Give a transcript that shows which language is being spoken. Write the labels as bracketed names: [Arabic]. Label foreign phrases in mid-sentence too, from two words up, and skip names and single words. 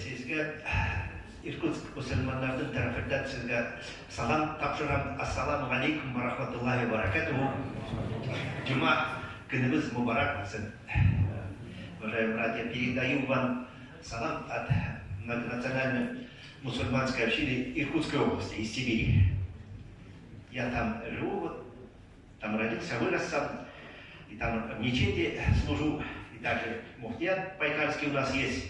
[Kazakh] Иркутск мусульманлардың тарафыдан сізге салам тапшырам. [Arabic] السلام عليكم ورحمة الله وبركاته. [Kazakh] Джума күніңіз мубарак болсын. [Russian] Уважаемые братья, передаю вам салам от многонациональной мусульманской общины Иркутской области, из Сибири. Я там живу, там родился, вырос сам, и там в мечети служу, и также муфтият Байкальский у нас есть.